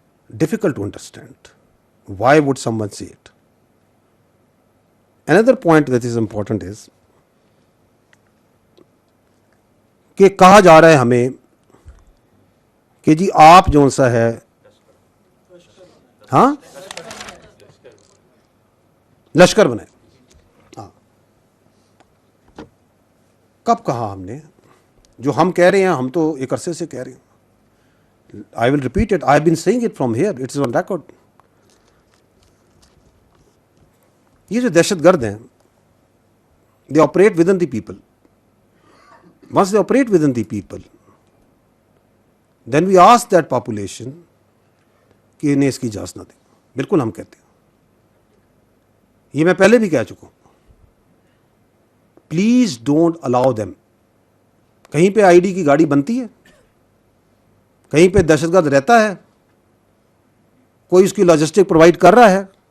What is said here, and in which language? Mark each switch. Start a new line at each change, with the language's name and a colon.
English: Difficult to understand why would someone see it. Another point that is important is
Urdu: کہ کہا جا رہا ہے ہمیں کہ جی آپ جو سا ہے، ہاں لشکر بنائے. ہاں کب کہا ہم نے؟ جو ہم کہہ رہے ہیں، ہم تو ایک عرصے سے کہہ رہے ہیں.
English: I will repeat it. I have been saying it from here. It is on record.
Urdu: یہ جو دہشت گرد ہیں،
English: they operate within the people. Once they operate within the people, then we ask that population
Urdu: کہ انہیں اس کی اجازت نہ دیں. بالکل ہم کہتے ہیں، یہ میں پہلے بھی کہہ چکا ہوں.
English: Please don't allow them.
Urdu: کہیں پہ آئی ڈی کی گاڑی بنتی ہے، کہیں پہ دہشت گرد رہتا ہے، کوئی اس کی لاجسٹک پرووائڈ کر رہا ہے،